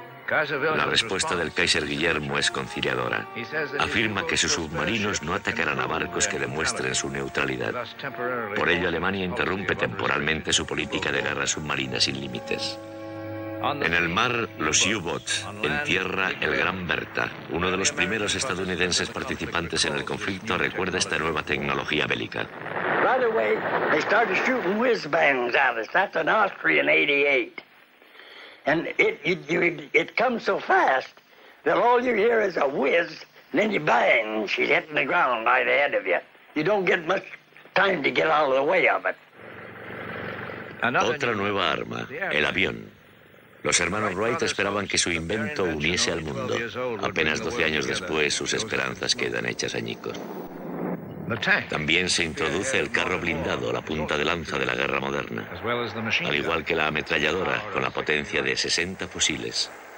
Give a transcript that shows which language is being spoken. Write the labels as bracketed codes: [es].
[es] La respuesta del Kaiser Guillermo es conciliadora. Afirma que sus submarinos no atacarán a barcos que demuestren su neutralidad. Por ello, Alemania interrumpe temporalmente su política de guerra submarina sin límites. En el mar, los U-Boats. En tierra, el Gran Bertha. Uno de los primeros estadounidenses participantes en el conflicto recuerda esta nueva tecnología bélica. [en] Right away, they started shooting whiz-bangs at us. That's an Austrian 88. And it comes so fast that all you hear is a whiz, and then you bang, she's hitting the ground right ahead of you. You don't get much time to get out of the way of it. [es] Otra nueva arma, el avión. Los hermanos Wright esperaban que su invento uniese al mundo. Apenas 12 años después, sus esperanzas quedan hechas añicos. También se introduce el carro blindado, la punta de lanza de la guerra moderna, al igual que la ametralladora, con la potencia de 60 fusiles.